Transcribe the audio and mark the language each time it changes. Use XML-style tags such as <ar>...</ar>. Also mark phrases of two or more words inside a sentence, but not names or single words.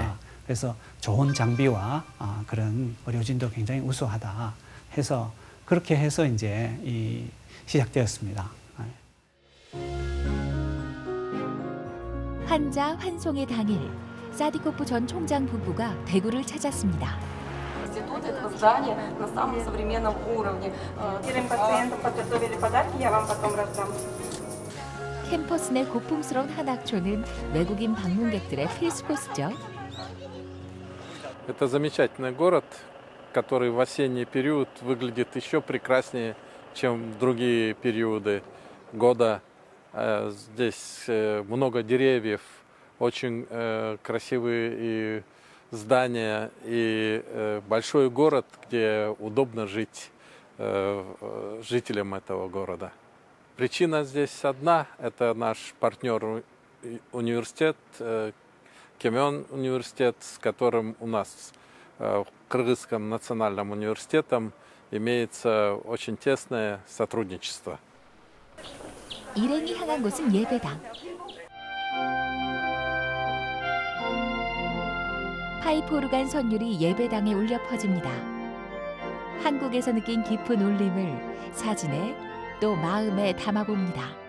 <ko>그래서 좋은 장비와 그런 의료진도 굉장히 우수하다 해서 그렇게 해서 이제 시작되었습니다. 환자 환송의 당일, 사디코프 전 총장 부부가 대구를 찾았습니다.</ko> <ru>Это здание на самом современном уровне. Первым пациентам подготовили подарки, я вам потом раздам.</ru> <ko>캠퍼스 내 고풍스러운 한학초는 외국인 방문객들의 필수 코스죠.</ko> <ru>Это замечательный город, который в осенний период выглядит еще прекраснее, чем в другие периоды года. Здесь много деревьев, очень красивые здания и большой город, где удобно жить жителям этого города. Причина здесь одна – это наш партнер университет, Кемён университет, с которым у нас в Кыргызском национальном университете имеется очень тесное сотрудничество.</ru> <ko>일행이 향한 곳은 예배당. 파이프 오르간 선율이 예배당에 울려 퍼집니다. 한국에서 느낀 깊은 울림을 사진에 또 마음에 담아봅니다.</ko>